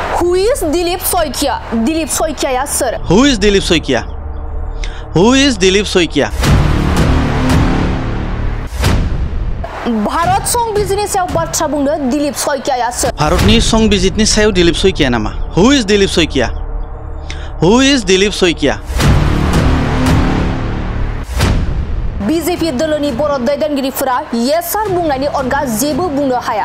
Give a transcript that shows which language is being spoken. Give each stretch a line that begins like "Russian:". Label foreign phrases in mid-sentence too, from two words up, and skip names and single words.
English: Who is Dilip Soikia? Dilip Soikia ya sir. Who is Dilip Soikia? Who is Dilip Soikia?
Bodo: भारत संबिजितनि सायाव बाथ्रा बुंनो दिलीप सयकिया सोर? भारतनि संबिजितनि सायाव दिलीप सयकिया नामा?
English: Who is Dilip Soikia? Who is Dilip Soikia?
Bodo: बीजेपी दलनि बर' दैदेनगिरिफोरा
English: yes sir
Bodo: बुंनायनि अनगा जेबो बुंनो हाया।